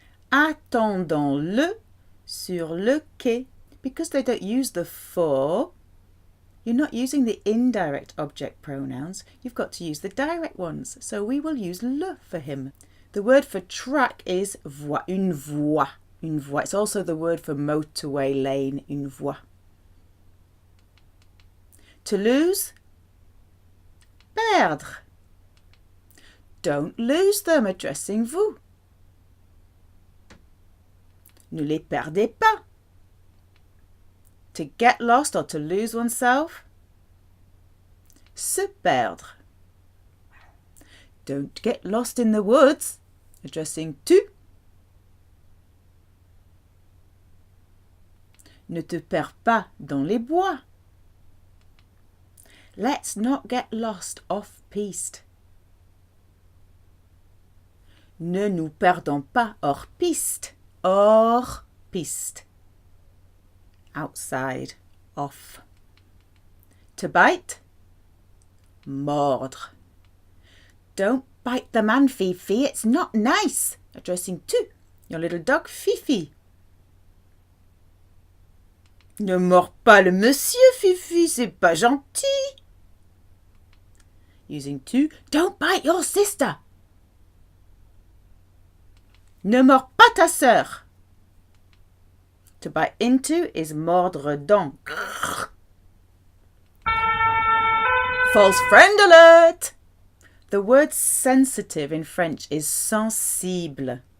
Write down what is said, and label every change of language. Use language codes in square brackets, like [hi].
[fr] Attendons-le sur le quai. [en] Because they don't use the for, you're not using the indirect object pronouns. You've got to use the direct ones. So we will use le for him. The word for track is voie, une voie. Une voie. It's also the word for motorway lane, une voie. To lose, perdre. Don't lose them, addressing vous. [fr] Ne les perdez pas. [en] To get lost or to lose oneself, se perdre. Don't get lost in the woods, addressing tu. [fr] Ne te perds pas dans les bois. [en] Let's not get lost off-piste. [fr] Ne nous perdons pas hors piste. [en] Hors piste. Outside, off. To bite, mordre. Don't bite the man, Fifi, it's not nice. Addressing tu, your little dog Fifi. [fr] Ne mords pas le monsieur, Fifi, c'est pas gentil. [en] Using tu, don't bite your sister. [fr] Ne mords pas ta sœur. [en] To bite into is [fr] mordre dans. [en] False friend alert! The word sensitive in French is sensible.